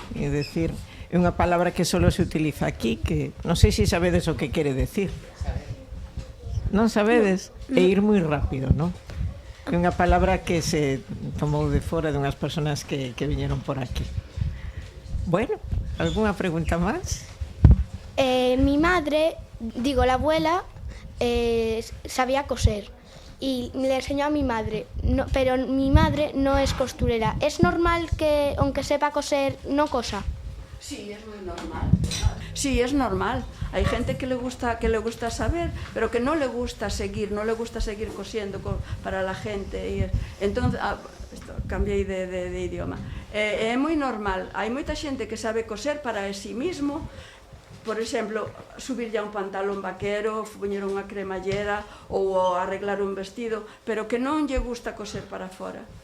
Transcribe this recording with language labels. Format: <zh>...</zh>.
<gl>É dicir, é unha palabra que solo se utiliza aquí, que non sei se sabedes o que quere decir. Non sabedes? É ir moi rápido, non? É unha palabra que se tomou de fora de unhas persoas que viñeron por aquí. Bueno, algunha pregunta máis?</gl> <es>Mi madre, digo, la abuela, sabía coser y le enseñó a mi madre, no, pero mi madre no es costurera. ¿Es normal que, aunque sepa coser, no cosa? Sí, es muy normal. Sí, es normal. Hay gente que le gusta saber, pero que no le gusta seguir cosiendo para la gente. Y entonces,</es> <gl>cambiei de idioma. É moi normal. Hai moita xente que sabe coser</gl> <es>para sí mismo.</es> <gl>Por exemplo, subir ya un pantalón vaquero, poñer unha cremallera ou arreglar un vestido, pero que non lle gusta coser para fora.</gl>